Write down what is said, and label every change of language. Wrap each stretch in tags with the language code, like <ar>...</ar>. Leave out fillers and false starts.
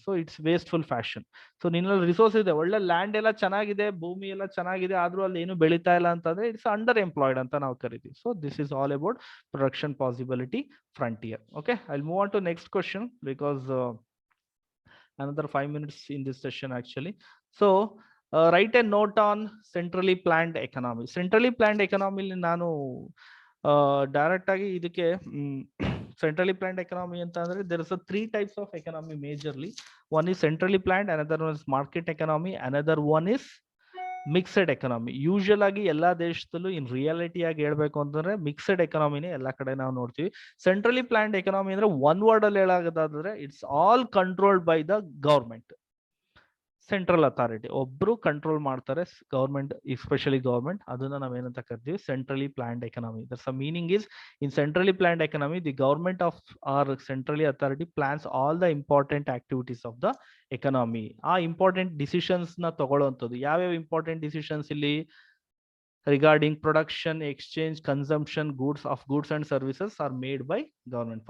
<en>So it's wasteful fashion.</en> <kn>So ನಿನ್ನಲ್ಲಿ resource ಇದೆ, ಒಳ್ಳೆ ಲ್ಯಾಂಡ್ ಎಲ್ಲ ಚೆನ್ನಾಗಿದೆ, ಭೂಮಿ ಎಲ್ಲ ಚೆನ್ನಾಗಿದೆ, ಆದ್ರೂ ಅಲ್ಲಿ ಏನು ಬೆಳೀತಾ ಇಲ್ಲ ಅಂತಂದ್ರೆ</kn> <en>it's underemployed</en> <kn>ಅಂತ ನಾವು ಕರಿತೀವಿ.</kn> <en>So this is all about production possibility frontier. Okay, I move on to next question because another 5 minutes in this session actually. So write a note on centrally planned economy. Centrally planned economy</en> <kn>ನಾನು direct ಆಗಿ ಇದಕ್ಕೆ centrally planned economy ಅಂತ ಅಂದ್ರೆ</kn> <en>There is 3 types of economy majorly. One is centrally planned, another one is market economy, another one is mixed economy.</en> <kn>Usual ಆಗಿ ಎಲ್ಲಾ ದೇಶದಲ್ಲೂ in reality ಆಗಿ ಹೇಳ್ಬೇಕು ಅಂತಂದ್ರೆ ಮಿಕ್ಸೆಡ್ ಎಕನಾಮಿನೇ ಎಲ್ಲಾ ಕಡೆ ನಾವು ನೋಡ್ತೀವಿ.</kn> <en>centrally planned economy</en> <kn>ಅಂದ್ರೆ ಒನ್ ವರ್ಡ್ ಅಲ್ಲಿ ಹೇಳೋದಾದ್ರೆ</kn> <en>It's all controlled by the government, central authority.</en> <kn>ಒಬ್ರು ಕಂಟ್ರೋಲ್ ಮಾಡ್ತಾರೆ, ಗವರ್ಮೆಂಟ್, ಎಸ್ಪೆಷಲಿ ಗವರ್ಮೆಂಟ್. ಅದನ್ನ ನಾವೇನಂತ ಕರಿತೀವಿ, centrally planned economy.</kn> <en>That's meaning is in centrally planned economy the government of or centrally authority plans all the important activities of the economy.</en> <kn>ಆ important decisions ನ ತಗೊಳ್ಳುವಂಥದ್ದು. ಯಾವ್ಯಾವ important decisions ಇಲ್ಲಿ?</kn> <en>Regarding production, exchange, consumption goods and services are made by government.</en>